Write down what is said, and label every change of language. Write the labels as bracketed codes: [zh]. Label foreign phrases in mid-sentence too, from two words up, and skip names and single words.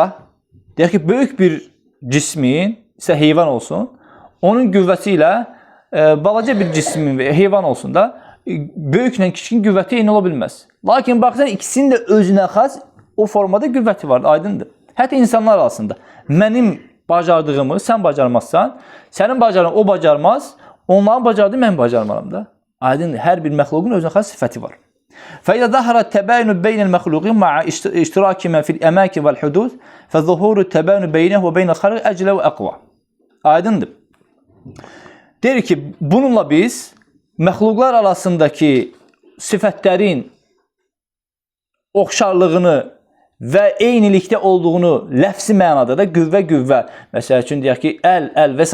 [az] Deyək ki, böyük bir cismin, isə heyvan olsun, onun qüvvəsi ilə balaca bir cismin və heyvan olsun da böyüklə kiçikin qüvvəti eyni ola bilməz. Lakin baxsan ikisinin də özünə xas o formada qüvvəti var, aydındır. Hətta insanlar arasında mənim bacardığımı sən bacarmazsan, sənin bacardığını o bacarmaz, onların bacardığı mən bacarmaram da. Aydındır. Hər bir məxluqun özünə xas sifəti var. [ar] فإذا ظهر التباين بين المخلوقين مع اشتراكهما في الأماكن والحدود فظهور التباين بينه وبين الخلق أجل وأقوى. [az] Aydındır. Deyir ki, bununla biz məxluqlar arasındakı sifətlərin oxşarlığını və eynilikdə olduğunu ləfsi mənada da qüvvə, məsəl üçün deyək ki, əl və s.